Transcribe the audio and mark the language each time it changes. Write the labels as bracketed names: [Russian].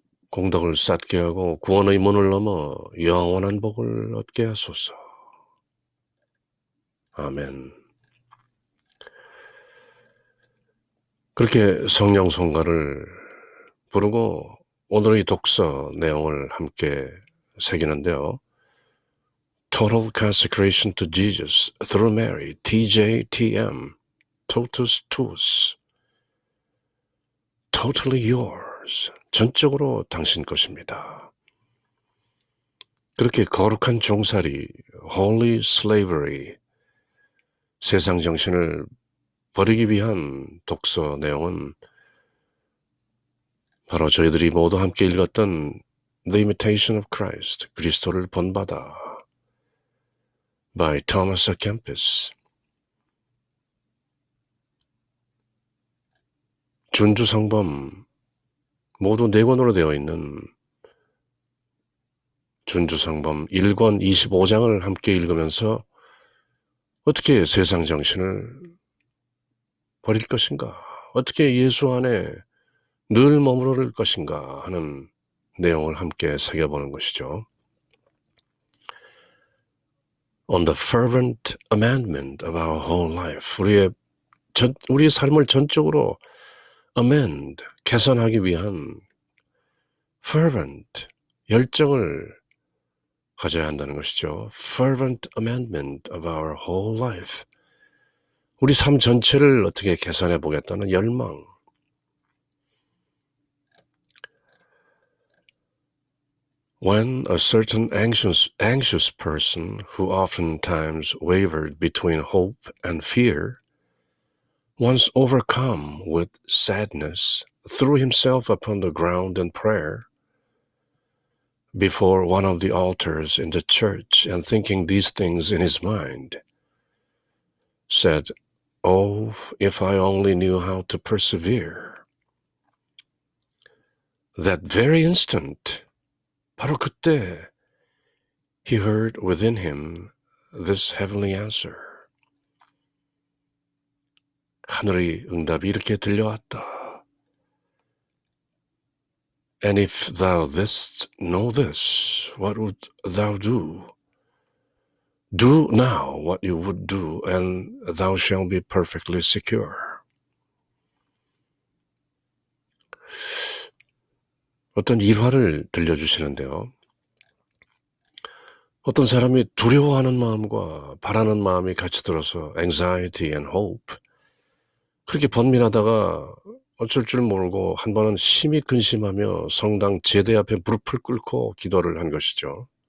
[Korean] 공덕을 쌓게 하고 구원의 문을 넘어 영원한 복을 얻게 하소서. 아멘. 그렇게 성령 성가를 부르고 오늘의 독서 내용을 함께 새기는데요. [English] Total Consecration to Jesus through Mary, TJTM, Totus Tuus, Totally Yours, [Korean] 전적으로 당신 것입니다. 그렇게 거룩한 종살이, [English] Holy Slavery, [Korean] 세상 정신을 버리기 위한 독서 내용은 바로 저희들이 모두 함께 읽었던 [English] The Imitation of Christ, [Korean] 그리스도를 본받아, [English] by Thomas A. Kempis. [Korean] 준주성범, 모두 4권으로 되어 있는 준주성범 1권 25장을 함께 읽으면서 어떻게 세상 정신을 버릴 것인가, 어떻게 예수 안에 늘 머무를 것인가 하는 내용을 함께 새겨보는 것이죠. [English] On the fervent amendment of our whole life, [Korean] 우리의 삶을 전적으로 [English] amend, [Korean] 개선하기 위한 [English] fervent, [Korean] 열정을 가져야 한다는 것이죠. [English] Fervent amendment of our whole life. [Korean] 우리 삶 전체를 어떻게 개선해 보겠다는 열망. [English] When a certain anxious person who oftentimes wavered between hope and fear, once overcome with sadness, threw himself upon the ground in prayer before one of the altars in the church, and thinking these things in his mind, said, "Oh, if I only knew how to persevere." That very instant, [Korean] 바로 그때, [English] he heard within him this heavenly answer. [Korean] 하늘의 응답이 이렇게 들려왔다. [English] And if thou didst know this, what would thou do? Do now what you would do, and thou shalt be perfectly secure. [Korean] 어떤 일화를 들려주시는데요. 어떤 사람이 두려워하는 마음과 바라는 마음이 같이 들어서 [English] anxiety and hope, [Korean] 그렇게 번민하다가 어쩔 줄 모르고 한 번은 심히 근심하며 성당 제대 앞에 무릎을 꿇고 기도를 한 것이죠.